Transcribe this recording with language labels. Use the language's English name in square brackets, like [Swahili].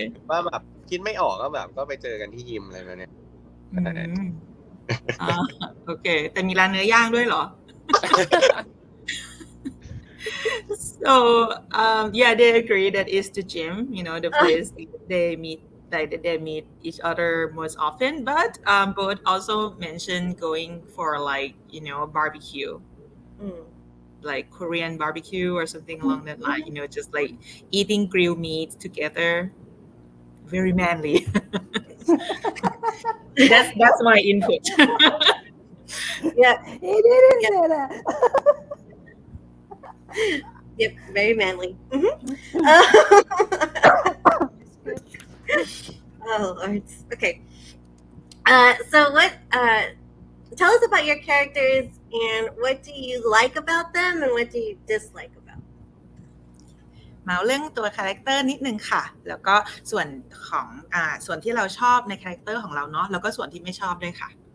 [Thai] ว่าแบบคิดไม่ออกก็แบบก็ไปเจอกันที่ยิมอะไรแบบนี้ โอเคแต่มีร้านเนื้อย่างด้วยเหรอ [English] So they agree that it's the gym, the place they meet each other most often, but both also mentioned going for barbecue, like Korean barbecue or something along that line, just like eating grilled meat together. Very manly. That's my input. Yeah, he didn't say that. Yep, very manly. Oh Lord. Okay. So what? Tell us about your characters and what do you like about them and what do you dislike about them? [Thai] มาเรื่องตัวคาแรคเตอร์นิดนึงค่ะแล้วก็ส่วนของส่วนที่เราชอบในคาแรคเตอร์ของเราเนาะแล้วก็ส่วนที่ไม่ชอบด้วยค่ะ